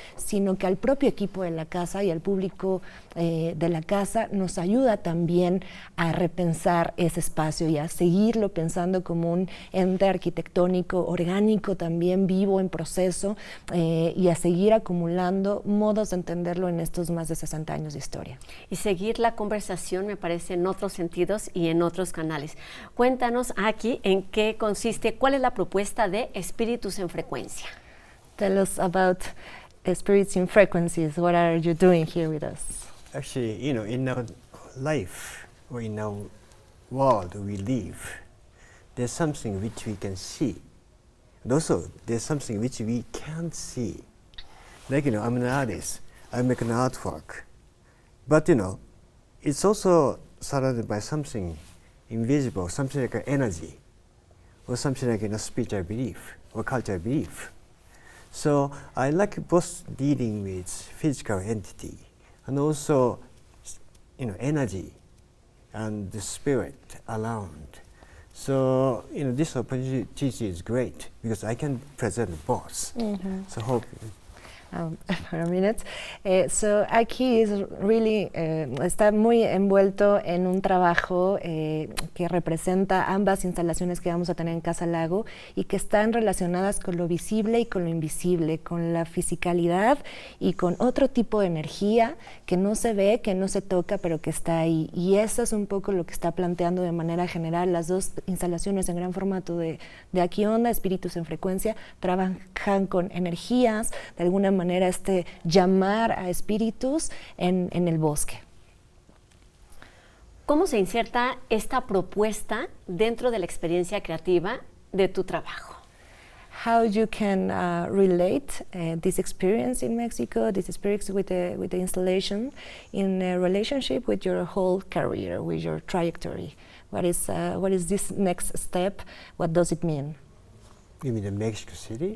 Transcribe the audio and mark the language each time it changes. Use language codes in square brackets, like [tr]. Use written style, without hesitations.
[es] sino que al propio equipo de la casa y al público de la casa nos ayuda también a repensar ese espacio y a seguirlo pensando como un ente arquitectónico, orgánico, también vivo, en proceso, y a seguir acumulando modos de entenderlo en estos más de 60 años de historia. Y seguir la conversación, me parece, en otros sentidos y en otros canales. Cuéntanos aquí en qué consiste, cuál es la propuesta de Espíritus en Frecuencia. [en] Tell us about Spirits in Frequencies. What are you doing here with us? Actually, you know, in our life or in our world we live, there's something which we can see. And also, there's something which we can't see. Like, you know, I'm an artist, I make an artwork. But, you know, it's also surrounded by something invisible, something like an energy, or something like a spiritual belief or cultural belief. So I like both dealing with physical entity and also, you know, energy and the spirit around. So, you know, this opportunity is great because I can present both. Mm-hmm. So hope. For a minute. So Aki is really, [es] está muy envuelto en un trabajo que representa ambas instalaciones que vamos a tener en Casa Lago y que están relacionadas con lo visible y con lo invisible, con la fisicalidad y con otro tipo de energía que no se ve, que no se toca, pero que está ahí. Y eso es un poco lo que está planteando de manera general las dos instalaciones en gran formato de Aquí Onda, Espíritus en Frecuencia, trabajan con energías, de alguna manera llamar a espíritus en el bosque. ¿Cómo se inserta esta propuesta dentro de la experiencia creativa de tu trabajo? [en] How you can relate this experience in Mexico, this experience with the installation, in a relationship with your whole career, with your trajectory. What is this next step? What does it mean? You mean in Mexico City?